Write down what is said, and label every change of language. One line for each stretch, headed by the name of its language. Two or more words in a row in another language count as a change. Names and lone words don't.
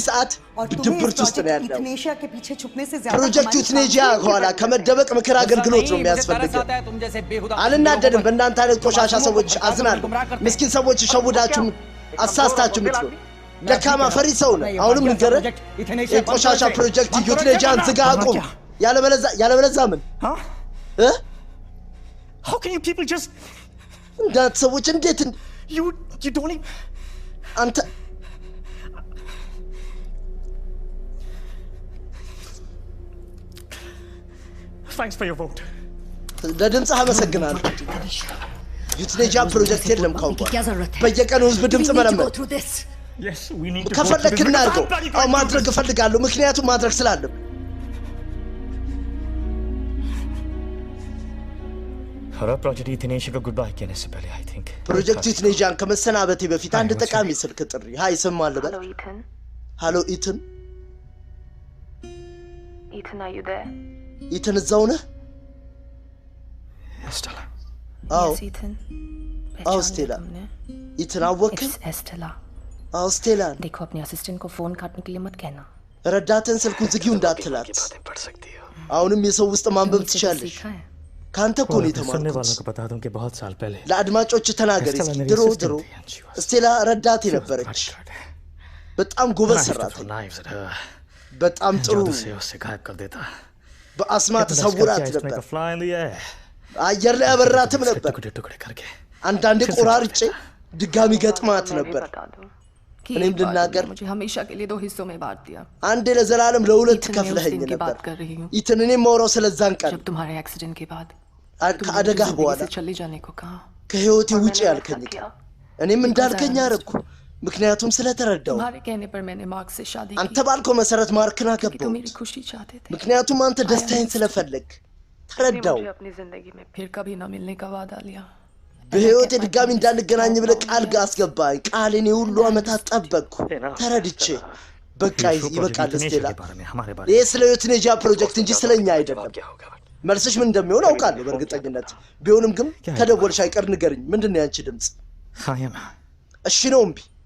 Amharic: ሰዓት ድብርት ውስጥ ነው ያለው። ፕሮጀክት ዩትኔጂያ ከኋላ ከመደበቅ ምክር አገልግሎት ነው የሚያስፈልገው። አልናደድም። በእናንተ አይነት ቆሻሻ ሰዎች አዝናለሁ። ምስኪን ሰዎች ሸውዳችሁ አሳስታችሁ ምትሉ ደካማ ፈሪ ሰው ነው። አሁንም ንገረህ የቆሻሻ ፕሮጀክት ዩትኔጂያን ዝጋ፣ አቁም። ያለበለዚያ ምን
English: How can you people just
Amharic: እንዳት ሰዎች እንዴት
English: you don't even
Amharic: አንተ
English: Thanks for your vote.
Amharic: ለድምፅህ አመሰግናለሁ። ዩትኔጂያ ፕሮጀክት የለም ካሁን በየቀኑ ህዝብ ድምፅ መለመን ከፈለክ እናድርገው። አዎ ማድረግ እፈልጋለሁ፣ ምክንያቱም ማድረግ ስላለብን።
Hindi: और प्रोजेक्ट इथनेशिया को
English: good bye
Hindi: कहने से पहले
English: I think
Amharic: ፕሮጀክት ኢትኔጃን ከመሰናበቴ በፊት አንድ ጠቃሚ ስልክ ጥሪ ሃይ ስም አለ በል ሃሎ ኢትን
English: are you there?
Amharic: ኢትን እዛው ነህ?
English: Estella.
Amharic: አዎ
English: Yes, Ethan.
Amharic: አዎ ስቴላ ኢትን አወቅህ?
English: It's Estella.
Amharic: አዎ ስቴላ
Hindi: देखो अपने असिस्टेंट को फोन काटने के लिए मत कहना.
Amharic: ረዳትን ስልኩን ዝጊው እንዳትላት አሁንም የሰው ውስጥ ማንበብ ትችላለሽ ካንተ እኮ ነው
Hindi: सुनने वालों
Amharic: የተማርኩት
Hindi: को बता दूं कि बहुत साल पहले
Amharic: ለአድማጮች ተናገሪ እስኪ ድሮ ስቴላ ረዳቴ ነበረች በጣም ጎበዝ ሰራተኛ በጣም ጥሩ
Hindi: से उससे गायब कर देता
Amharic: በአስማት ተሰውራት ነበር አየር ላይ አበራትም ነበር አንዳንዴ ቆራርጬ ድጋሚ ገጥማት ነበር እኔም ልናገር
Hindi: मुझे हमेशा के लिए 2 हिस्सों में बांट दिया.
Amharic: አንዴ ለዘላለም ለሁለት ከፍለኸኝ ነበር ኢትን እኔም ማውራው ስለዛን ቀን
Hindi: जब तुम्हारे एक्सीडेंट के बाद
Amharic: ከአደጋ በኋላ
Hindi: चले जाने को कहा
Amharic: ከህይወቴ ውጪ ያልከኝ እኔም እንዳልከኝ አረኩ ምክንያቱም ስለተረዳው
Hindi: तुम्हारे कहने पर मैंने मार्क से शादी की.
Amharic: አንተ ባልከው መሰረት ማርክና ገባው
Hindi: तुम मेरी खुशी चाहते थे.
Amharic: ምክንያቱም አንተ ደስታዬን ስለፈለግ ተረዳው
Hindi: अपनी जिंदगी में फिर कभी ना मिलने का वादा लिया.
Amharic: በህይወቴ ድጋሚ እንዳንገናኝ ብለህ ቃል አስገባኝ ቃሌን የሁሉ አመታት ጠበቅኩ ተረድቼ በቃ ይበቃል ስቴላ ይህ ስለ ኢትኔጃ ፕሮጀክት እንጂ ስለኛ አይደለም መልስሽ ምን እንደሚሆን አውቃለሁ በእርግጠኝነት ቢሆንም ግን ከደወልሽ አይቀር ንገርኝ ምንድን ነው ያንቺ ድምፅ እሺ ነው እምቢ